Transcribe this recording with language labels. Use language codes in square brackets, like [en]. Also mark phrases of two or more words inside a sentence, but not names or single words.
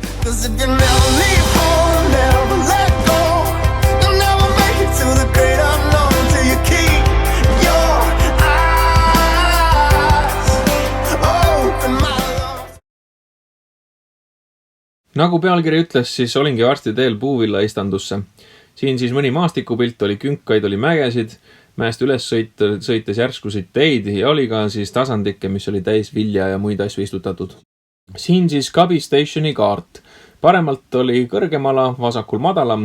[en] 'Cause if you never leave home, never let go, you'll never make it to the great unknown till you keep your eyes open, my love. [et] Nagu pealkiri ütles, siis olingi varsti teel puuvilla istandusse. Siin siis mõni maastikupilt, oli künkaid, oli mägesid, mäest üles sõites järskusid teid ja oli ka siis tasandikke, mis oli täis vilja ja muid asju istutatud. Siin siis Cubby Stationi kaart. Paremalt oli kõrgemala, vasakul madalam.